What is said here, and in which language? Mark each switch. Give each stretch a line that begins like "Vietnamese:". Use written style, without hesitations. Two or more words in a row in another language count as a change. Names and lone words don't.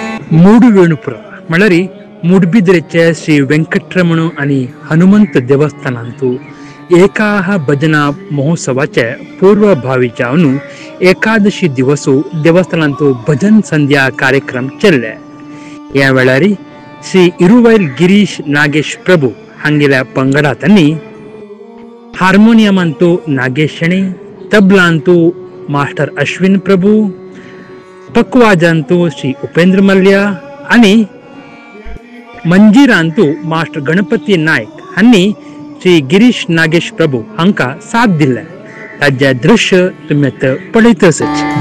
Konkani: ಮೂಡುವೇಣುಪುರ ಮಳರಿ ಮುಡ್ಬಿದ್ರೆಚ್ಚ ಶ್ರೀ ವೆಂಕಟರಮಣ आणि हनुमंत देवस्थानांतू एकाह भजना महोत्सवाचे पूर्वभावी जावन एकादशी दिवसू देवस्थानांतू भजन संध्या कार्यक्रम चल्ले. या वेळारी श्री इरुवैल गिरीश नागेश प्रभु हांगेल्या पंगडांनी हार्मोनियमांतू नागेश शणे, तबलांतू मास्टर अश्विन प्रभु, पक्वाजांतू श्री उपेंद्र मल्ल्या आणि मंजिरांतू मास्टर गणपती नायक हांनी श्री गिरीश नागेश प्रभु हांका साथ दिले. ताजे दृश्य तुम्ही आता पळयतच.